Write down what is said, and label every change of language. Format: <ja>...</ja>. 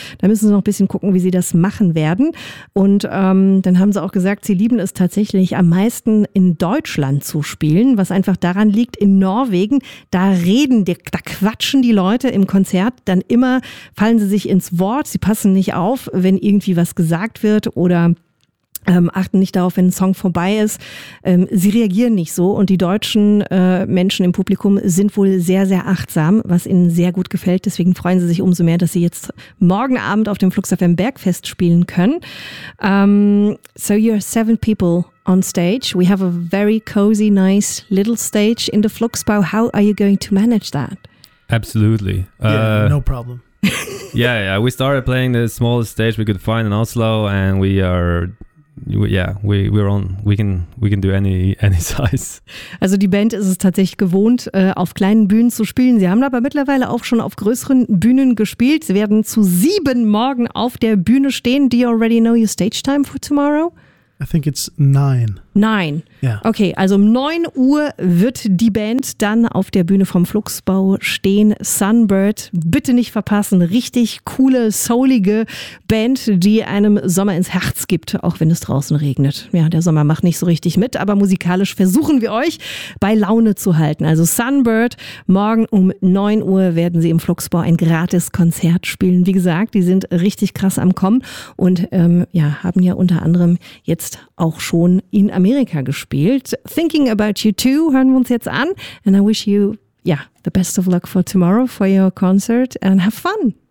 <de>Da müssen sie noch ein bisschen gucken, wie sie das machen werden. Und dann haben sie auch gesagt, sie lieben es tatsächlich am meisten in Deutschland zu spielen, was einfach daran liegt, in Norwegen, quatschen die Leute im Konzert, dann immer fallen sie sich ins Wort, sie passen nicht auf, wenn irgendwie was gesagt wird oder achten nicht darauf, wenn ein Song vorbei ist. Sie reagieren nicht so und die deutschen Menschen im Publikum sind wohl sehr, sehr achtsam, was ihnen sehr gut gefällt. Deswegen freuen sie sich umso mehr, dass sie jetzt morgen Abend auf dem Flux FM Bergfest spielen können.</de> <en>So you're 7 people on stage. We have a very cozy, nice little stage in the Fluxbau. How are you going to manage that? Absolutely. Yeah, no problem. Yeah. We started playing the smallest stage we could find in Oslo, and we can do any size.</en> <de>Also die Band ist es tatsächlich gewohnt, auf kleinen Bühnen zu spielen. Sie haben aber mittlerweile auch schon auf größeren Bühnen gespielt. Sie werden zu 7 morgen auf der Bühne stehen.</de> <en>Do you already know your stage time for tomorrow? I think it's 9. 9? Yeah.</en> <de>Okay, also um 9 Uhr wird die Band dann auf der Bühne vom Fluxbau stehen. Sunbird, bitte nicht verpassen. Richtig coole, soulige Band, die einem Sommer ins Herz gibt, auch wenn es draußen regnet. Ja, der Sommer macht nicht so richtig mit, aber musikalisch versuchen wir euch bei Laune zu halten. Also Sunbird, morgen um 9 Uhr werden sie im Fluxbau ein gratis Konzert spielen. Wie gesagt, die sind richtig krass am Kommen und haben ja unter anderem jetzt auch schon in Amerika gespielt. Thinking About You Too hören wir uns jetzt an.</de> <en>And I wish you, the best of luck for tomorrow, for your concert, and have fun.</en>